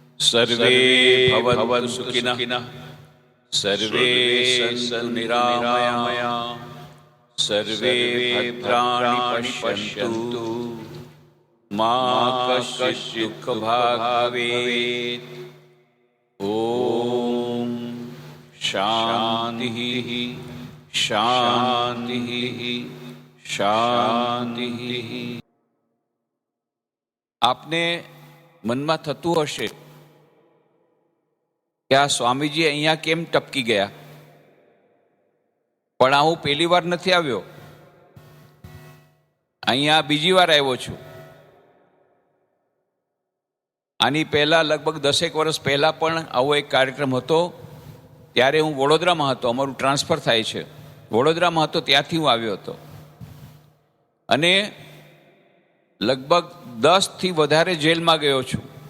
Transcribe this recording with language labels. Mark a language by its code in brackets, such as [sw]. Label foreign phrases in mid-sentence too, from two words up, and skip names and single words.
[sa] सर्वे भवन्तु सुखिनः सर्वे सन्तु निरामया सर्वे भद्राणि पश्यन्तु मा कश्चित् दुःखभाग् भवेत्। ओम शांति शांति शांति। [gu] आपने મનમાં થતું હશે કે આ સ્વામીજી અહીંયા કેમ ટપકી ગયા, પણ હું પહેલી વાર નથી આવ્યો, અહીંયા બીજી વાર આવ્યો છું। આની પહેલા લગભગ 10 વર્ષ પહેલા પણ આવો એક કાર્યક્રમ હતો, ત્યારે હું વડોદરામાં હતો, અમારું ટ્રાન્સફર થાય છે, વડોદરામાં હતો, ત્યાંથી હું આવ્યો હતો અને લગભગ 10 થી વધારે જેલમાં ગયો છું।